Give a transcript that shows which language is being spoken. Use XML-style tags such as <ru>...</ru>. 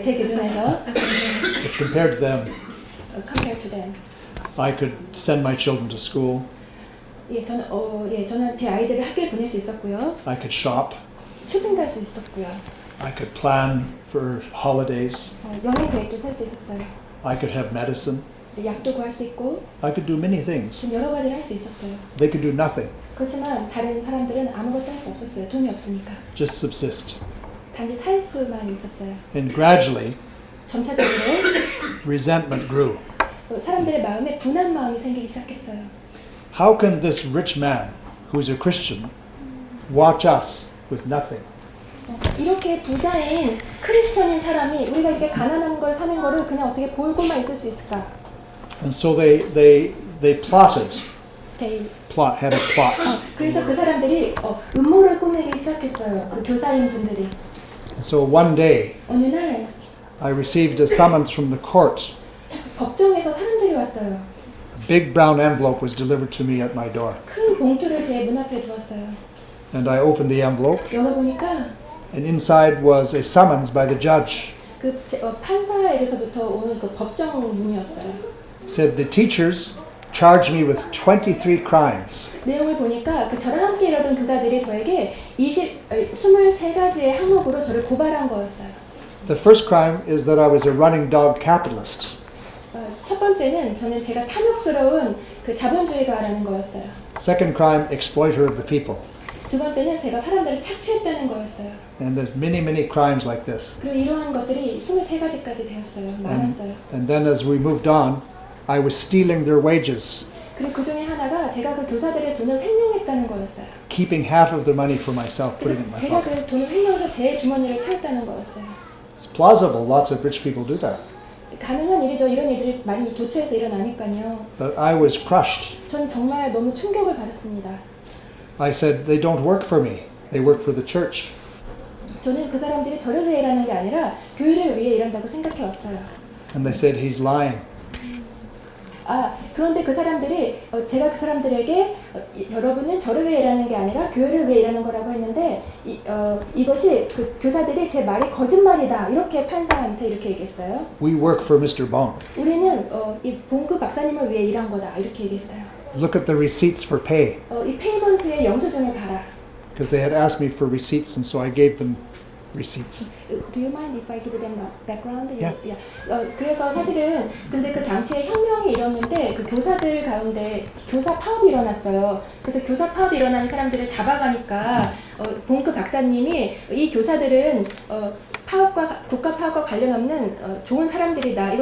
<ko>제 기준에서.</ko> <en>But compared to them, Compared to them. I could send my children to school.</en> <ko>저는 제 아이들을 학교에 보낼 수 있었고요.</ko> <en>I could shop.</en> <ko>쇼핑도 할 수 있었고요.</ko> <en>I could plan for holidays.</en> <ko>여행 계획도 살 수 있었어요.</ko> <en>I could have medicine.</en> <ko>약도 구할 수 있고</ko> <en>I could do many things.</en> <ko>지금 여러 가지를 할 수 있었어요.</ko> <en>They could do nothing,</en> <ko>그렇지만 다른 사람들은 아무것도 할 수 없었어요. 돈이 없으니까.</ko> <en>just subsist.</en> <ko>단지 살 수만 있었어요.</ko> <en>And gradually,</en> <ko>점차적으로</ko> <en>resentment grew.</en> <ko>사람들의 마음에 분한 마음이 생기기 시작했어요.</ko> <en>How can this rich man, who's a Christian, watch us with nothing?</en> <ko>이렇게 부자인 크리스천인 사람이 우리가 이렇게 가난한 걸 사는 거를 그냥 어떻게 보고만 있을 수 있을까?</ko> <en>And so they plotted,</en> <ko>네.</ko> <en>had a plot.</en> <ko>그래서 그 사람들이 음모를 꾸미기 시작했어요. 그 교사인 분들이.</ko> <en>And so one day,</en> <ko>어느 날</ko> <en>I received a summons from the court.</en> <ko>법정에서 사람들이 왔어요.</ko> <en>A big brown envelope was delivered to me at my door.</en> <ko>큰 봉투를 제 문 앞에 두었어요.</ko> <en>And I opened the envelope,</en> <ko>열어보니까</ko> <en>and inside was a summons by the judge.</en> <ko>그 판사에게서부터 오는 그 법정 문이었어요.</ko> <en>It said the teachers charged me with 23 crimes.</en> <ko>내용을 보니까 그 저랑 함께 일하던 교사들이 저에게 23가지의 항목으로 저를 고발한 거였어요.</ko> <en>The first crime is that I was a running dog capitalist.</en> <ko>첫 번째는 제가 탐욕스러운 그 자본주의가라는 거였어요.</ko> <en>Second crime, exploiter of the people.</en> <ko>두 번째는 제가 사람들을 착취했다는 거였어요.</ko> <en>And there's many crimes like this.</en> <ko>그리고 이러한 것들이 23가지까지 되었어요. 많았어요.</ko> <en>And then as we moved on, I was stealing their wages,</en> <ko>그리고 그 중에 하나가 제가 그 교사들의 돈을 횡령했다는 거였어요.</ko> <en>keeping half of the money for myself, putting it in</en> <ko>그래서</ko> <en>my pocket.</en> <ko>그 돈을 횡령해서 제 주머니를 채웠다는 거였어요.</ko> <en>It's plausible. Lots of rich people do that.</en> <ko>가능한 일이죠. 이런 일들이 많이 도처에서 일어나니까요.</ko> <en>But I was crushed.</en> <ko>전 정말 너무 충격을 받았습니다.</ko> <en>I said, they don't work for me. They work for the church.</en> <ko>저는 그 사람들이 저를 위해 일하는 게 아니라 교회를 위해 일한다고 생각해 왔어요.</ko> <en>And they said, he's lying.</en> <ko>그런데 그 사람들이 제가 그 사람들에게 여러분은 저를 위해 일하는 게 아니라 교회를 위해 일하는 거라고 했는데 이것이 그 교사들이 제 말이 거짓말이다 이렇게 판사한테 이렇게 얘기했어요.</ko> <en>We work for Mr. Bong.</en> <ko>우리는 이 봉그 박사님을 위해 일한 거다 이렇게 얘기했어요.</ko> <en>Look at the receipts for pay.</en> <ko>이 페이먼트의 영수증을 봐라.</ko> <en>Because they had asked me for receipts, and so I gave them receipts. Do you mind if I give them background? Yeah.</en> <ko>그래서 사실은 근데 그 당시에 혁명이 일었는데 그 교사들 가운데 교사 파업이 일어났어요. 그래서 교사 파업이 일어난 사람들을 잡아가니까 봉크 박사님이 이 교사들은 국가 파업과 관련 없는 좋은 사람들이다.</ko>